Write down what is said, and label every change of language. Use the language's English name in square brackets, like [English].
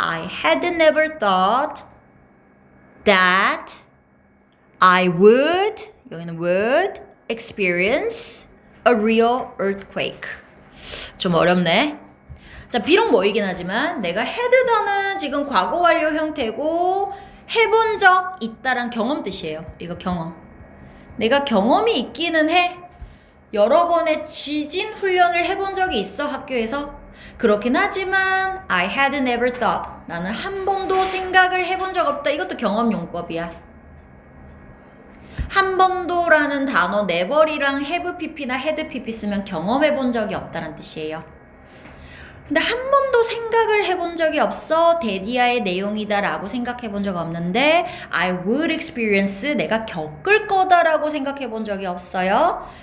[English] I had never thought that I would [Korean] 여기는 [English] would experience a real earthquake. [Korean] 좀 어렵네. 자, 비록 뭐이긴 하지만 내가 had done은 지금 과거 완료 형태고 해본 적 있다란 경험 뜻이에요. 이거 경험. 내가 경험이 있기는 해. 여러 번의 지진 훈련을 해본 적이 있어 학교에서. 그렇긴 하지만 [English] I had never thought. [Korean] 나는 한 번도 생각을 해본 적 없다. 이것도 경험 용법이야. 한 번도라는 단어 never이랑 have pp나 had pp 쓰면 경험해본 적이 없다는 뜻이에요. 근데 한 번도 생각을 해본 적이 없어. 데디아의 내용이다 라고 생각해 본 적 없는데 [English] I would experience [Korean] 내가 겪을 거다라고 생각해 본 적이 없어요.